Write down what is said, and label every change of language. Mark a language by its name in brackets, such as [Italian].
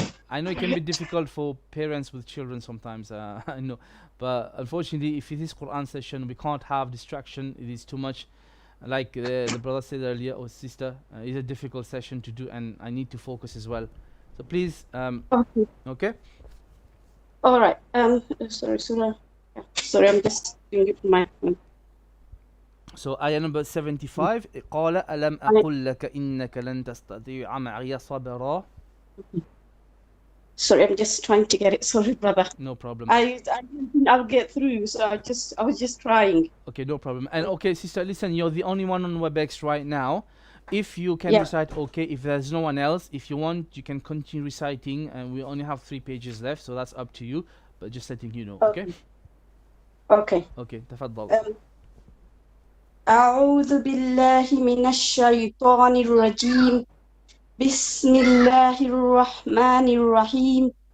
[English] I know it can be difficult for parents with children sometimes. I know, but unfortunately, if it is Quran session, we can't have distraction. It is too much. Like the brother said earlier, or sister, it's a difficult session to do, and I need to focus as well. So please, okay. All right. Sorry, Surah. Sorry, I'm just doing it from my phone. So ayah number 75. [Arabic] قال ألم أقل لك إنك لن تستطيع معي صبرا. [English] Sorry, I'm just trying to get it. Sorry, brother. No problem. I didn't think I'll get through, so I was just trying. Okay, no problem. And okay, sister, listen, you're the only one on Webex right now. If you can recite, okay. If there's no one else, if you want, you can continue reciting. And we only have 3 pages left, so that's up to you. But just letting you know, okay? Okay. Okay, [Arabic] تفضل. أعوذ بالله من الشيطان الرجيم. بسم الله الرحمن الرحيم.